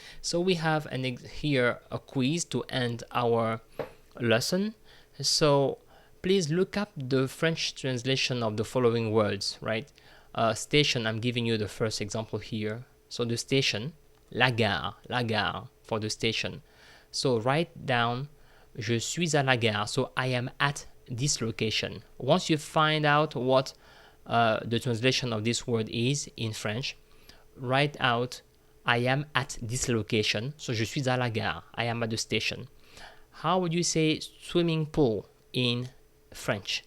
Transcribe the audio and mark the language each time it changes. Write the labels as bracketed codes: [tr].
[en] So we have here a quiz to end our lesson. So please look up the French translation of the following words, right? Station, I'm giving you the first example here. So the station, la gare for the station. So write down, [fr] je suis à la gare. [en] So I am at this location. Once you find out what the translation of this word is in French, write out, I am at this location. So [fr] je suis à la gare. [en] I am at the station. How would you say swimming pool in French?